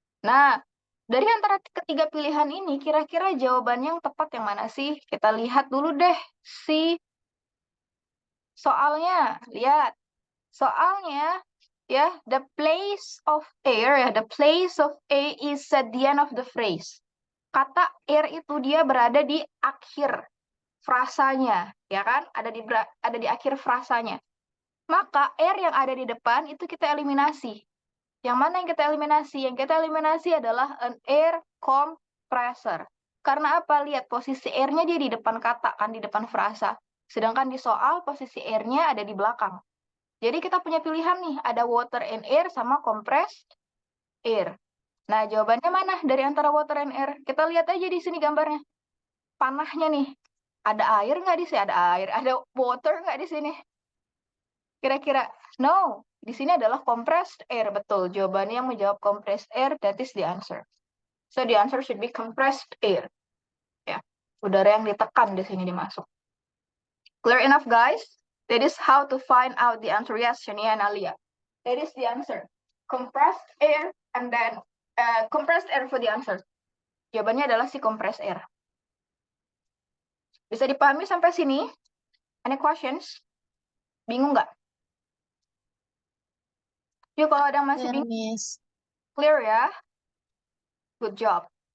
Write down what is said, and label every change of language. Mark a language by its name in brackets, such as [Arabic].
[Indonesian] Nah, dari antara ketiga pilihan ini, kira-kira jawabannya yang tepat yang mana sih? Kita lihat dulu deh si soalnya. Lihat, soalnya ya, [English] the place of air, ya, the place of A is at the end of the phrase. [Indonesian] Kata air itu dia berada di akhir frasanya, ya kan? Ada di akhir frasanya. Maka air yang ada di depan itu kita eliminasi. Yang mana yang kita eliminasi? Yang kita eliminasi adalah an air compressor. Karena apa? Lihat posisi air-nya dia di depan kata, kan di depan frasa. Sedangkan di soal posisi air-nya ada di belakang. Jadi kita punya pilihan nih, ada water and air sama compressed air. Nah, jawabannya mana dari antara water and air? Kita lihat aja di sini gambarnya. Panahnya nih. Ada air nggak di sini? Ada air. Ada water nggak di sini? Kira-kira, no. Di sini adalah compressed air. Betul, jawabannya yang menjawab [English] compressed air, that is the answer. So, the answer should be compressed air. [Indonesian] Ya, udara yang ditekan di sini dimasuk. [English] Clear enough, guys? That is how to find out the answer. Yes, Shania and Alia. That is the answer. Compressed air and then compressed air for the answer. [Indonesian] Jawabannya adalah si compressed air. Bisa dipahami sampai sini? [English] Any questions? [Indonesian] Bingung nggak? Yuk, kalau ada yang masih bingung, [English] Miss. clear ya? Good job.